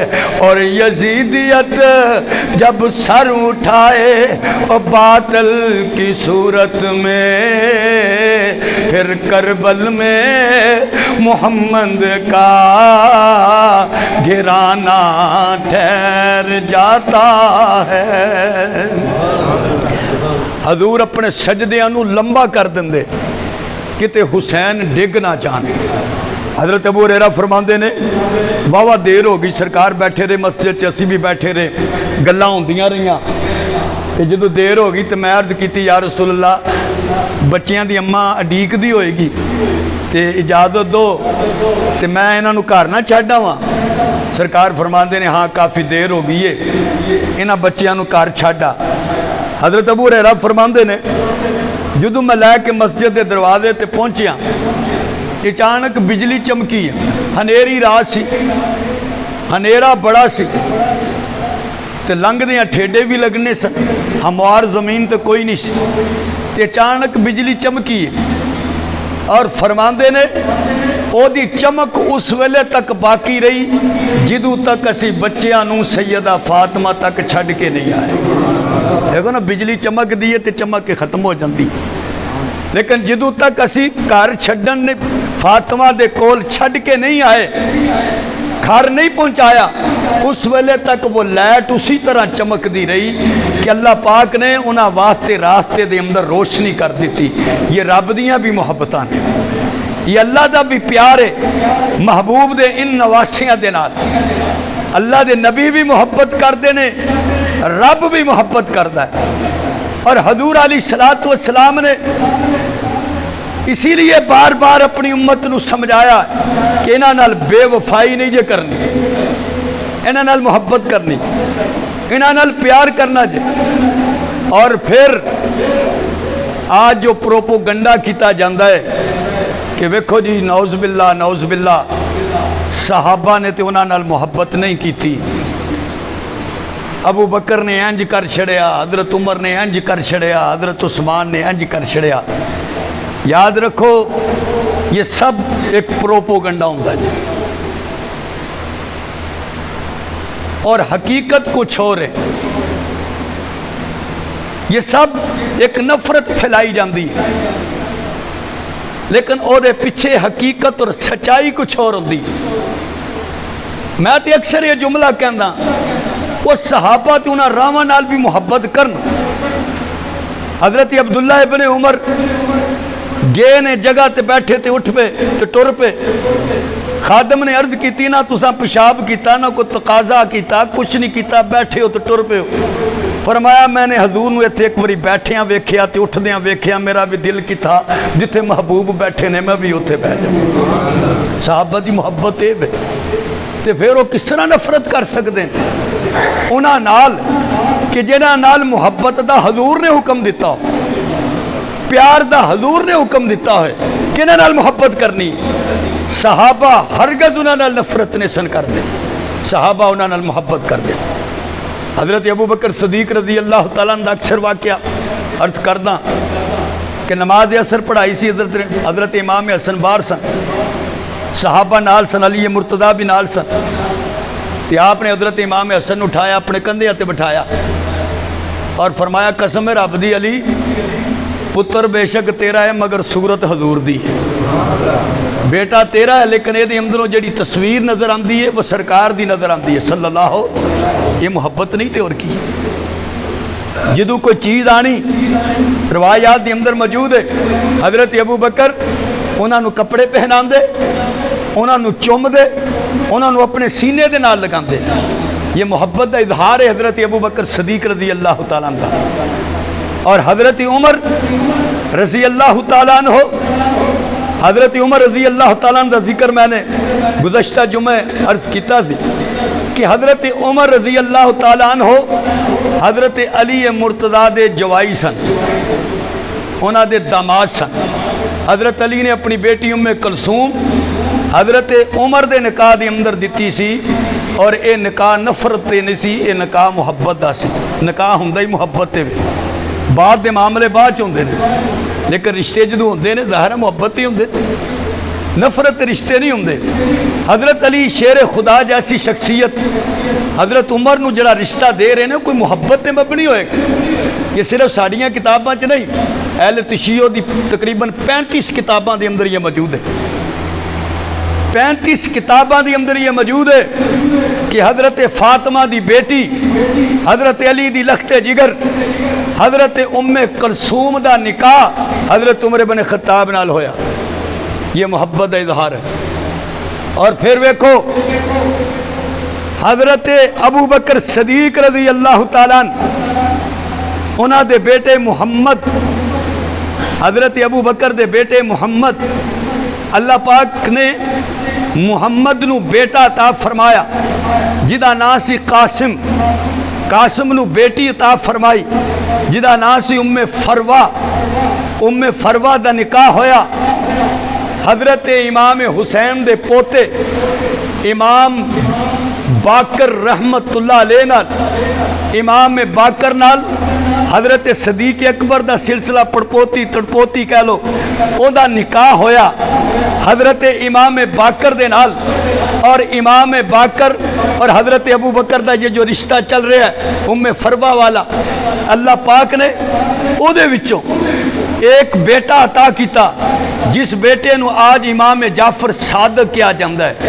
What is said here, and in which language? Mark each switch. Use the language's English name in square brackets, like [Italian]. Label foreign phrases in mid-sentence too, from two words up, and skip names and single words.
[Urdu] اور یزیدیت جب سر اٹھائے اور باطل کی صورت میں، پھر کربل میں محمد کا گرانا ٹھہر جاتا ہے۔ [Punjabi] حضور اپنے سجدیاں نو لمبا کر دندے کتے حسین ڈگ نہ جانے۔ حضرت ابو ہریرہ فرماندے نے واہ دیر ہو گئی، سرکار بیٹھے رہے مسجد اسی بھی بیٹھے رہے، گلاں ہوندیاں رہیاں، تے جدو دیر ہو گئی تو میں عرض کیتی [Arabic] یا رسول اللہ [Punjabi] بچیاں دی اماں اڈیک دی ہوئے گی تے اجازت دو تے میں انہاں نو گھر نہ چھڈ آواں۔ سرکار فرماندے نے ہاں کافی دیر ہو گئی ہے، انہاں بچیاں نو گھر چھڈ آ۔ حضرت ابو ہریرہ فرماندے نے جدو میں لے کے مسجد دے دروازے تے پہنچیاں، اچانک بجلی چمکی ہے، ہنیری رات سی، ہنیرا بڑا سی تے لنگ دیاں ٹھیڈے بھی لگنے سن، ہموار زمین تے کوئی نہیں سی، تے اچانک بجلی چمکی ہے اور فرماندے نے او دی چمک اس ویلے تک باقی رہی جدو تک اسی بچیاں نو سیدہ فاطمہ تک چھڑ کے نہیں آئے۔ دیکھو نا بجلی چمک دیئے تے چمک کے ختم ہو جاندی، لیکن جدو تک اسی گھر چھڈن فاطمہ دے کول چھڑ کے نہیں آئے، گھر نہیں پہنچایا، اس ویلے تک وہ لائٹ اسی طرح چمک دی رہی کہ اللہ پاک نے انہاں واسطے راستے دے اندر روشنی کر دیتی۔ یہ رب دیاں بھی محبتاں نے، یہ اللہ دا بھی پیار ہے محبوب دے ان نواسیاں دے نال۔ اللہ دے نبی بھی محبت کردے نے، رب بھی محبت کردہ ہے، اور حضور [Arabic] علیہ السلام [Punjabi] نے اسی لیے بار بار اپنی امت نو سمجھایا کہ انہاں نال بے وفائی نہیں جے کرنی، انہاں نال محبت کرنی، انہاں نال پیار کرنا جے۔ اور پھر آج جو پروپوگنڈا کیتا جاندہ ہے کہ ویکھو جی [Arabic] نعوذ باللہ [Punjabi] صحابہ نے تے انہاں نال محبت نہیں کیتی، ابو بکر نے انج کر چھڑیا، حضرت عمر نے انج کر چھڑیا، حضرت عثمان نے انج کر چھڑیا۔ یاد رکھو یہ سب ایک پروپوگنڈا ہوندہ ہے اور حقیقت کچھ اور ہے۔ یہ سب ایک نفرت پھیلائی جاندی ہے، لیکن او دے پیچھے حقیقت اور سچائی کچھ اور ہوندی ہے۔ میں تے اکثر یہ جملہ کہندا وہ صحابہ تے انہاں راواں نال بھی محبت کرن۔ حضرت عبداللہ ابن عمر گئے نے جگہ تے بیٹھے تے اٹھ پہ تے ٹر پہ، خادم نے عرض کیتی نہ تساں پیشاب کیتا نہ کوئی تقاضا کیتا، کچھ نہیں کیتا، بیٹھے ہو تے ٹر پہ ہو۔ فرمایا میں نے حضور نو ایتھے ایک واری بیٹھیاں ویکھیا تے اٹھدیاں ویکھیا، میرا بھی دل کی تھا جتھے محبوب بیٹھے نے میں بھی اتھے بیٹھ جاؤں۔ صحابہ دی محبت اے بے تے پھر وہ کس طرح نفرت کر سکتے ہیں انہاں نال کہ جنہاں نال محبت دا حضور نے حکم دیتا ہو، پیار دا حضور نے حکم دیتا ہے کہ انہاں نال محبت کرنی۔ صحابہ ہرگز انہاں نال نفرت نہیں سن کر دے، صحابہ انہاں نال محبت کر دے۔ حضرت ابو بکر صدیق [Arabic] رضی اللہ تعالیٰ عنہ [Punjabi] اکثر واقعہ عرض کردہ کہ نماز عصر پڑھائی سی حضرت امام حسن بار سن، صحابہ نال سن، علی مرتضیٰ بھی نال سن، تو آپ نے حضرت امام حسن اٹھایا اپنے کندھے تے بٹھایا اور فرمایا قسم رب دی علی پتر بے شک تیرا ہے مگر صورت حضور دی ہے، بیٹا تیرا ہے لیکن یہ اندروں جڑی تصویر نظر آندی ہے وہ سرکار دی نظر آندی ہے [Arabic] صلی اللہ ہو۔ [Punjabi] یہ محبت نہیں تے اور کی جدو کوئی چیز آنی روایات دی اندر موجود ہے، حضرت ابو بکر انہاں نو کپڑے پہنا دے، انہاں نو چوم دے، انہاں نو اپنے سینے دے نال لگا دے۔ یہ محبت دا اظہار ہے حضرت ابو بکر صدیق [Arabic] رضی اللہ تعالیٰ عنہ۔ [Punjabi] اور حضرت عمر [Arabic] رضی اللہ تعالیٰ عنہ، [Punjabi] حضرت عمر [Arabic] رضی اللہ تعالیٰ عنہ [Punjabi] دا ذکر میں نے گزشتہ جمعہ عرض کیتا تھی کہ حضرت عمر [Arabic] رضی اللہ تعالیٰ عنہ [Punjabi] حضرت علی مرتضیٰ دے جوائی سن، انہاں دے داماد سن۔ حضرت علی نے اپنی بیٹی ام کلثوم حضرت عمر دے نکاح دے اندر دیتی سی، اور اے نکاح نفرت تے نہیں سی، اے نکاح محبت دا سی۔ نکاح ہوندا ہی محبت تے بعد دے معاملے بعد ہوندے نے، لیکن رشتے جدوں ہوندے نے ظاہر محبت ہی ہوندے، نفرت رشتے نہیں ہوندے۔ حضرت علی شیر خدا جیسی شخصیت حضرت عمر نو جڑا رشتہ دے رہے ہیں کوئی محبت تے مبنی ہوئے گا۔ یہ صرف ساڑیاں کتاباں چ نہیں، اہل تشیع دی تقریباً 35 کتاباں دے اندر یہ موجود ہے، 35 کتاباں دی اندر یہ موجود ہے کہ حضرت فاطمہ دی بیٹی حضرت علی دی لخت جگر حضرت ام کلثوم دا نکاح حضرت عمر بن خطاب نال ہویا۔ یہ محبت دا اظہار ہے۔ اور پھر ویکھو حضرت ابو بکر صدیق [Arabic] رضی اللہ تعالیٰ [Punjabi] انہاں دے بیٹے محمد، حضرت ابو بکر دے بیٹے محمد، اللہ پاک نے محمد نو بیٹا عطا فرمایا جدا نام سی قاسم، قاسم نو بیٹی عطا فرمائی جدا نام سی ام فروا، ام فروا دا نکاح ہویا حضرت امام حسین دے پوتے امام باقر [Arabic] رحمت اللہ علیہ [Punjabi] نال، امام باقر نال حضرت صدیق اکبر دا سلسلہ پڑپوتی تڑپوتی کہہ لو او دا نکاح ہویا حضرت امام باقر دے نال۔ اور امام باقر اور حضرت ابو بکر دا یہ جو رشتہ چل رہا ہے ام فروا والا، اللہ پاک نے او دے وچوں ایک بیٹا عطا کیتا جس بیٹے نو آج امام جعفر صادق کیا جاندہ ہے.